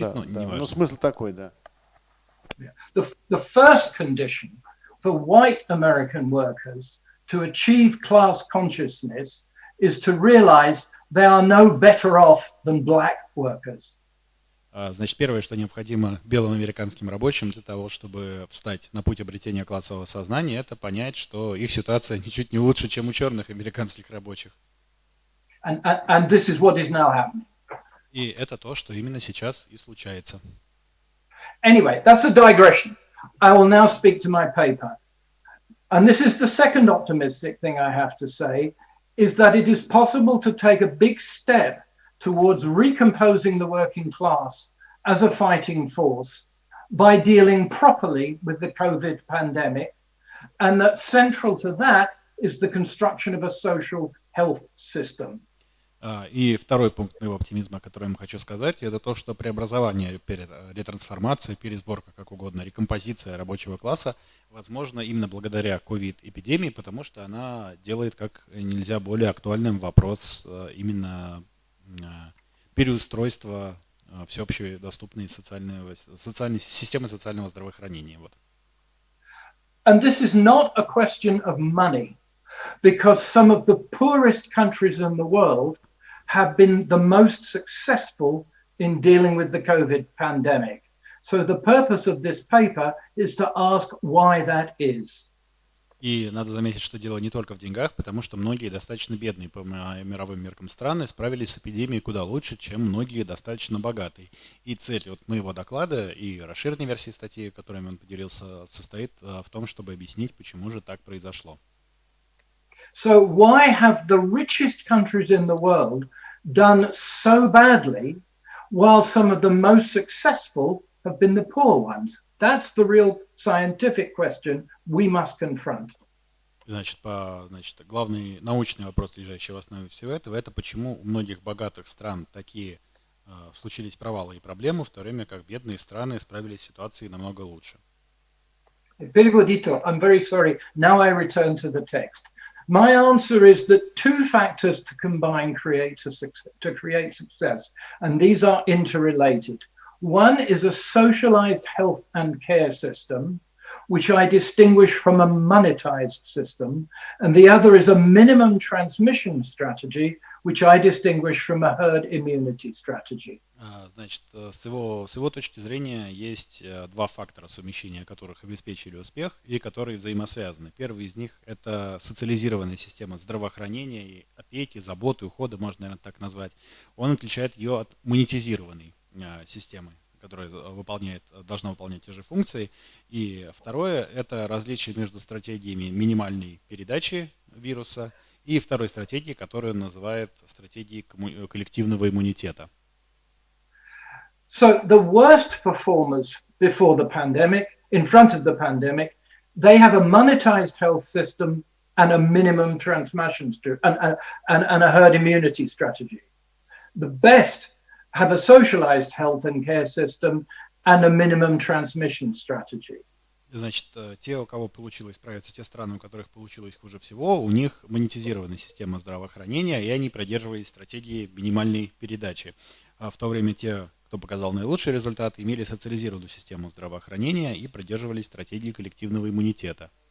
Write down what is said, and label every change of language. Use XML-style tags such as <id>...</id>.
<ru>да, но не важно. Ну, смысл такой, да.</ru> <en>The first condition for white American workers to achieve class consciousness is to realize they are no better off than black workers.</en> <ru>Значит, первое, что необходимо белым американским рабочим для того, чтобы встать на путь обретения классового сознания, это понять, что их ситуация ничуть не лучше, чем у черных американских рабочих.</ru> <en>And this is what is now happening.</en> <ru>И это то, что именно сейчас и случается.</ru> <en>Anyway, that's a digression. I will now speak to my paper. And this is the second optimistic thing I have to say, is that it is possible to take a big step towards recomposing the working class as a fighting force by dealing properly with the COVID pandemic, and that central to that is the construction of a social health system.</en> <ru>И второй пункт моего оптимизма, который я вам хочу сказать, это то, что преобразование, ретрансформация, пересборка, как угодно, рекомпозиция рабочего класса возможно именно благодаря COVID-эпидемии, потому что она делает как нельзя более актуальным вопрос именно переустройства всеобщей доступной социальной системы социального здравоохранения. Вот.</ru> <en>And this is not a question of money, because some of the poorest countries in the world have been the most successful in dealing with the COVID pandemic. So the purpose of this paper is to ask why that is.</en> <ru>И надо заметить, что дело не только в деньгах, потому что многие достаточно бедные по мировым меркам страны справились с эпидемией куда лучше, чем многие достаточно богатые. И цель вот моего доклада и расширенной версии статьи, которой он поделился, состоит в том, чтобы объяснить, почему же так произошло.</ru> <en>So why have the richest countries in the world done so badly, while some of the most successful have been the poor ones? That's the real scientific question we must confront.</en> <ru>Значит, главный научный вопрос, лежащий в основе всего этого, это почему у многих богатых стран такие случились провалы и проблемы, в то время как бедные страны справились с ситуацией намного лучше.</ru> <en>Переводito, I'm very sorry. Now I return to the text. My answer is that two factors to combine to create success, and these are interrelated. One is a socialized health and care system, which I distinguish from a monetized system, and the other is a minimum transmission strategy, which I distinguish from a herd immunity strategy.</en> <ru>Значит, с его точки зрения есть два фактора, совмещения которых обеспечили успех и которые взаимосвязаны. Первый из них – это социализированная система здравоохранения, и опеки, заботы, ухода, можно, наверное, так назвать. Он отличает ее от монетизированной системы, которая должна выполнять те же функции. И второе – это различие между стратегиями минимальной передачи вируса и второй стратегией, которую он называет стратегией коллективного иммунитета.</ru> <en>So the worst performers before the pandemic, in front of the pandemic, they have a monetized health system and a minimum transmission and a herd immunity strategy. The best have a socialized health and care system and a minimum transmission strategy.</en> <ru>Значит, те, у кого получилось справиться, те страны, у которых получилось хуже всего, у них монетизированная система здравоохранения, и они придерживались стратегии минимальной передачи. В то время те, кто показал наилучшие результаты, имели социализированную систему здравоохранения и придерживались стратегии коллективного иммунитета.</ru>